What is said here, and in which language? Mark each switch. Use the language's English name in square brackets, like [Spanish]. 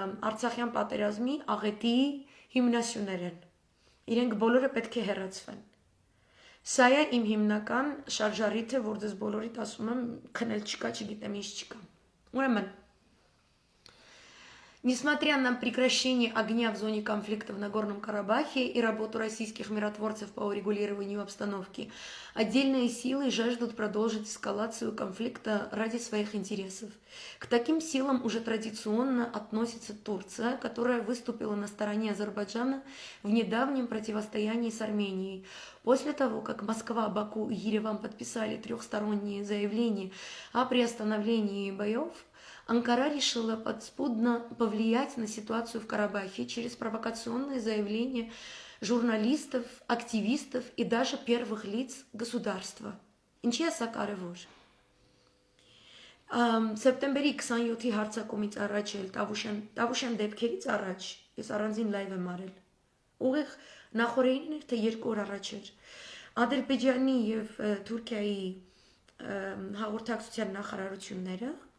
[Armenian] Արցախյան պատերազմի աղետի հիմնասյուներ են, իրենք բոլորը պետք է հեռացվեն։ Սա է իմ հիմնական շարժառիթը, որ ձեզ բոլորիդ ասում եմ, քնել չկա, չգիտեմ ինչ չկա։ Ուրեմն, [Russian] несмотря на прекращение огня в зоне конфликта в Нагорном Карабахе и работу российских миротворцев по урегулированию обстановки, отдельные силы жаждут продолжить эскалацию конфликта ради своих интересов. К таким силам уже традиционно относится Турция, которая выступила на стороне Азербайджана в недавнем противостоянии с Арменией. После того, как Москва, Баку и Ереван подписали трехсторонние заявления о приостановлении боев, Анкара решила подспудно повлиять на ситуацию в Карабахе через провокационные заявления журналистов, активистов и даже первых лиц государства. [Armenian] Ինչի է սա կարևոր։ Սեպտեմբերի 27-ի հարցակումից առաջ էլ Տավուշյան դեպքերից առաջ ես առանձին լայվ եմ արել։ Ուղիղ նախորդին էր թե 2 օր առաջ էր։ Ադրբեջանի եւ Թուրքիայի հաղորդակցության նախարարությունները